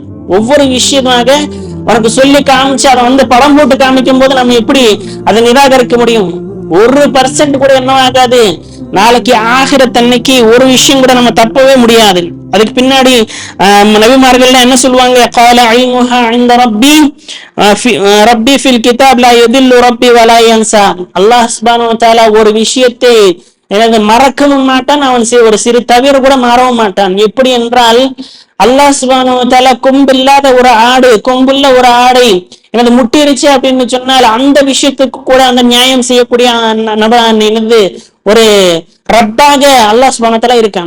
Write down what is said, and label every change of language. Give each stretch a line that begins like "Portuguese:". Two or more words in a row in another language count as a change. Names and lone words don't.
Tamil: ஒவ்வொரு விஷயமாக உனக்கு சொல்லி காமிச்சு அதை படம் போட்டு காமிக்கும் போது நம்ம எப்படி அதை நிராகரிக்க முடியும்? 1% கூட என்ன ஆகாது. நாளைக்கு ஆகிரத் அன்னைக்கு ஒரு விஷயம் கூட நம்ம தப்பவே முடியாது. அதுக்கு பின்னாடி நபிமார்கள் என்ன சொல்லுவாங்க,
Arabic: قال علمها عند ربي في الكتاب لا يضل ربي ولا ينسى. الله سبحانه وتعالى
Tamil: ஒரு விஷயத்தை மறக்கவும் மாட்டான், அவன் ஒரு சிறு தவிர கூட மாறவும் மாட்டான். எப்படி என்றால்,
Arabic: الله سبحانه وتعالى
Tamil: கொம்பில்லாத ஒரு ஆடு, கொம்புள்ள ஒரு ஆடை முட்டிருச்சு அப்படின்னு சொன்னால் அந்த விஷயத்துக்கு கூட அந்த நியாயம் செய்யக்கூடிய ஒரு ரப்பாக
Arabic: الله سبحانه وتعالى
Tamil: இருக்கான்.